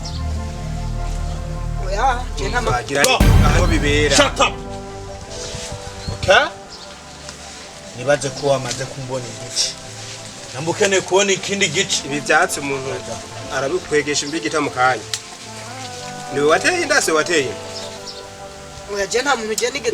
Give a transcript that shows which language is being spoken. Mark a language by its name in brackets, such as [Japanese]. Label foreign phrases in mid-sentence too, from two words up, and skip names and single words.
[Rundi] Oya, je nta makuru. Aho bibera. [English] Shut up. Okay? [Rundi] Nibaze ko wamaze kumbona igice. Nambukene kubona ikindi gice. Ibi byatsi umuntu arabikwegesha imbigita mu kanya. Niwe wateye inda se wateye? Oya, je nta muntu je nigeze.